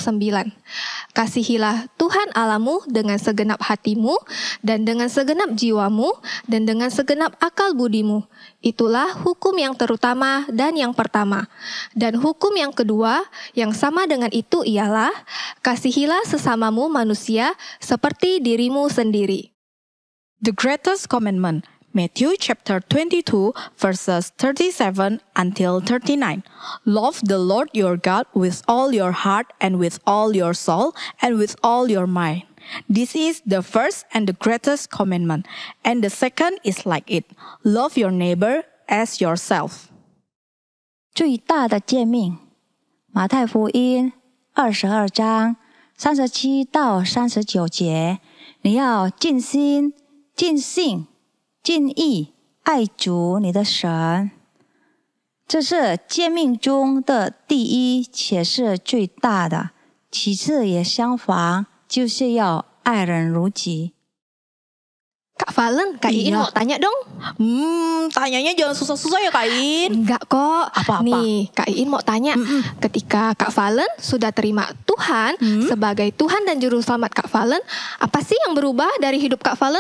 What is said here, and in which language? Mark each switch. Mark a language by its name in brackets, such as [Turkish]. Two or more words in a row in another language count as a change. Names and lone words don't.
[Indonesian] Kasihilah Tuhan Allahmu dengan segenap hatimu dan dengan segenap jiwamu dan dengan segenap akal budimu. Itulah hukum yang terutama dan yang pertama. Dan hukum yang kedua yang sama dengan itu ialah kasihilah sesamamu manusia seperti dirimu sendiri. [English] The greatest commandment, Matthew chapter 22 verses 37 until 39. Love the Lord your God with all your heart and with all your soul and with all your mind. This is the first and the greatest commandment. And the second is like it. Love your neighbor as yourself. [Chinese] 最大的诫命，马太福音22章37到39节，你要尽心、尽性、尽意爱主你的神。这是诫命中的第一，且是最大的。其次也相仿，就是要爱人如己。 [Indonesian] Kak Valen, Kak Iin mau tanya dong. Tanyanya jangan susah-susah ya Kak Iin. Enggak kok. Apa-apa? Nih, Kak Iin mau tanya. Ketika Kak Valen sudah terima Tuhan sebagai Tuhan dan Juru Selamat Kak Valen, apa sih yang berubah dari hidup Kak Valen?